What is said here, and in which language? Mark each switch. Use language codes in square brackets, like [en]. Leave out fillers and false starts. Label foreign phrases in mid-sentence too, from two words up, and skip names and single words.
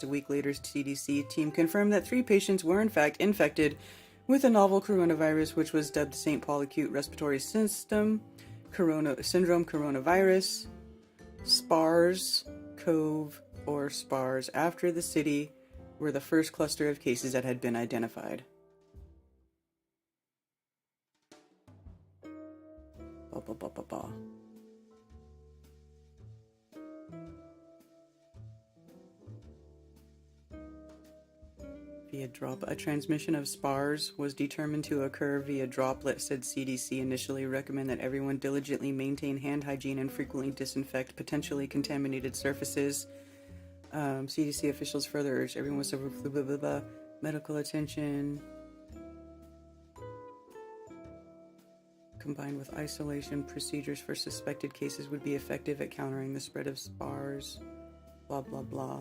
[en] A week later, CDC team confirmed that 3 patients were in fact infected with a novel coronavirus, which was dubbed St. Paul Acute Respiratory Syndrome coronavirus, SPARS, COV, or SPARS, after the city were the first cluster of cases that had been identified. Ba, ba, ba, ba, ba. A transmission of SPARS was determined to occur via droplet, said CDC. Initially recommend that everyone diligently maintain hand hygiene and frequently disinfect potentially contaminated surfaces. CDC officials further urged everyone with medical attention combined with isolation procedures for suspected cases would be effective at countering the spread of SPARS, blah blah blah.